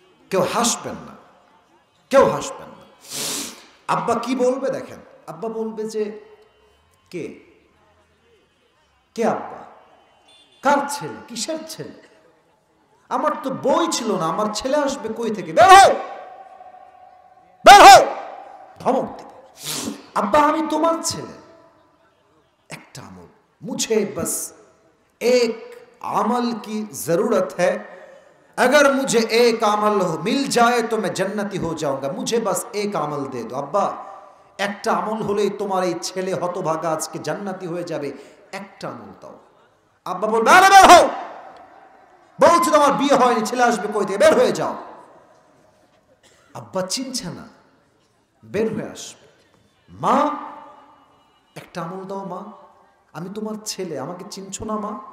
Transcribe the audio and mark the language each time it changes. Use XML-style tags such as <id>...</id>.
<bn>কেউ হাসবেন না, কেউ হাসবেন না। আব্বা কি বলবে দেখেন, আব্বা বলবে যে কে কে আব্বা, কার ছেলে, কিসের ছেলে? আমার তো বই ছিল না, আমার ছেলে আসবে কই থেকে? বের হও, বের হও, ধমক দিবে। আব্বা আমি তোমার ছেলে, একটা আমল,</bn> <hi>मुझे बस एक अमल की जरूरत है, अगर मुझे एक अमल मिल जाए तो मैं जन्नती हो जाऊंगा, मुझे बस एक अमल दे दो।</hi> <bn>আব্বা একটা আমল হলেই তোমার এই ছেলে হতভাগা আজকে জান্নাতি হয়ে যাবে, একটা আমল দাও। আব্বা বলবে আরে বের হও, বলছি তোমার বিয়ে হয়নি, ছেলে আসবে কই থেকে, বের হয়ে যাও। আব্বা চিনছে না, বের হয়ে আসবে। মা একটা আমল দাও মা, আমি তোমার ছেলে, আমাকে চিনছো না মা?</bn>